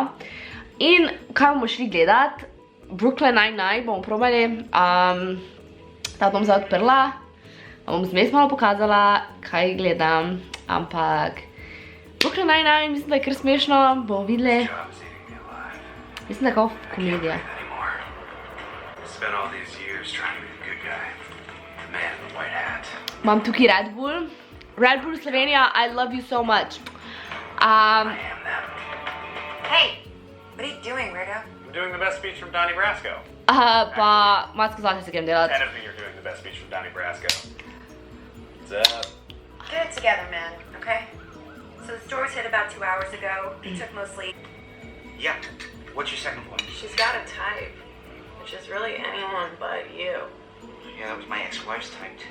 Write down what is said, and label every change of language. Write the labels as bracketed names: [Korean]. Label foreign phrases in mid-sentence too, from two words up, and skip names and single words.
[Slovenian] In kaj bomo šli gledati? Brooklyn Nine-Nine bomo probali. Ta bom zdaj odprla. Bom zmes malo pokazala, kaj gledam. Ampak Brooklyn Nine-Nine mislim, da je kar smešno. Bomo videli. Mislim, da je kao komedija. [English] Spent all these years trying to be the good guy. The man in the white hat. [Slovenian] Imam tukaj [English] Red Bull. Red Bull Slovenia, I love you so much. I am them. Hey, what are you doing, weirdo? I'm doing the best speech from Donnie Brasco. [Slovenian] Pa masko zlate se grem delati. [English] And I think you're doing the best speech from Donnie Brasco. What's up? Get it together, man, okay? So the stories hit about 2 hours ago. They took mostly... Yeah. What's your second point? She's got a type. Which is really anyone but you. Yeah, that was my ex-wife's type, too.